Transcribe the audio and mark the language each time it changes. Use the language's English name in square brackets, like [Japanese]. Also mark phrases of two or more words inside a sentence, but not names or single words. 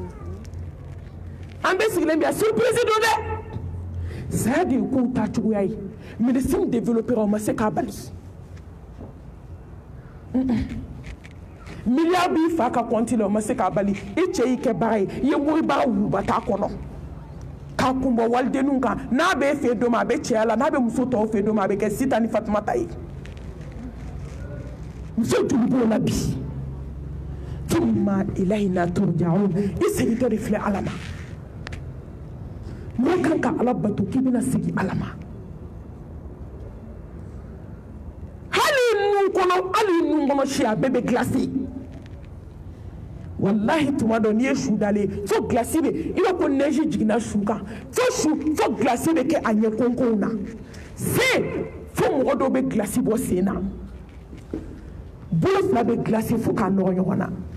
[Bambara] an bɛ sigilen bi yan surprise don dɛ saya de ye k'o ta cogoya ye [French] médecine développera [Bambara] o ma se k'a bali milliard b'i fa ka compte la o ma se k'a bali I cɛ y'i kɛ baara ye I ye waribaga wuruba t'a kɔnɔ k'a kun bɔ walidenninw kan n'a bɛ e fɛ don ma a bɛ cɛya la n'a bɛ muso tɔw fɛ don ma a bɛ kɛ Sita ni Fatumata ye muso joli b'o la bi [Arabic] ثم إلينا ترجعون [Bambara] I segintɔ de filɛ Ala ma n'a kan ka Ala bato k'i bɛna segin Ala ma hali nun kɔnɔ si a bɛɛ bɛ glace wallahi tuma dɔ n'i ye su dalen fo glace bɛ I b'a ko neige jiginna su kan fo glace bɛ kɛ a ɲɛ konkonw na sen fo mɔgɔ dɔw bɛ glace bɔ sen na bolo fila bɛ glace fo k'a nɔgɔ ɲɔgɔn na